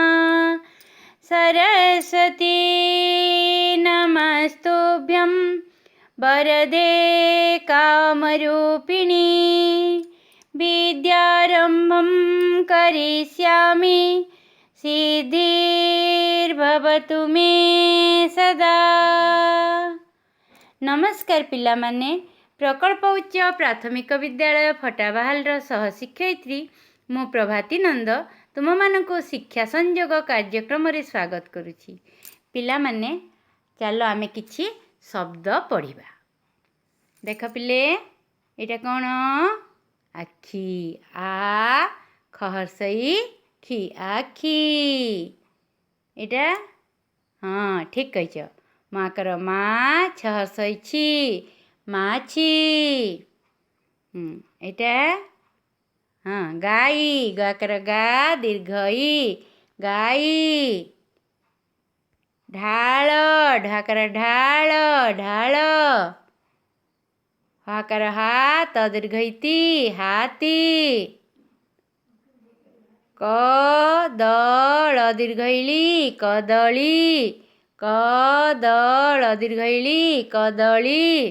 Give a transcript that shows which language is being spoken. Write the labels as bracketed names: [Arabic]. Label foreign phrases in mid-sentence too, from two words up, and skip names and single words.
[Sanskrit] सरस्वती नमस्तुभ्यं वरदे कामरूपिणी विद्यारम्भं करिष्यामि सिद्धिर्भवतु मे सदा। [Odia] ନମସ୍କାର ପିଲାମାନେ, ପ୍ରକଳ୍ପ ଉଚ୍ଚ ପ୍ରାଥମିକ ବିଦ୍ୟାଳୟ ଫଟାବାହାଲର ସହଶିକ୍ଷୟିତ୍ରୀ ମୁଁ ପ୍ରଭାତୀ ନନ୍ଦ ତୁମ ମାନଙ୍କୁ ଶିକ୍ଷା ସଂଯୋଗ କାର୍ଯ୍ୟକ୍ରମ ରେ ସ୍ୱାଗତ କରୁଛି। ପିଲାମାନେ ଚାଲ ଆମେ କିଛି ଶବ୍ଦ ପଢ଼ିବା। ଦେଖ ପିଲେ, ଏଟା କଣ? ଆଖି। ଆ ଖହ୍ରସ୍ୱଇ ଖି, ଆଖି। ଏଟା ହଁ ଠିକ କହିଛ। ମାକର ମା, ଛହ୍ରସ୍ୱଇ ଛି, ମାଛି। ଏଟା ହଁ ଗାଈ, ଗାକର ଗା, ଦୀର୍ଘଈ, ଗାଈ। ଢାଲ, ଢାକର ଢାଲ, ଢାଲ। ହାକର ହା, ତ ଦୀର୍ଘଈତୀ, ହାତୀ। କଦଳ ଦୀର୍ଘଈଳୀ, କଦଳୀ, କଦଳ ଦୀର୍ଘଈଳୀ, କଦଳୀ।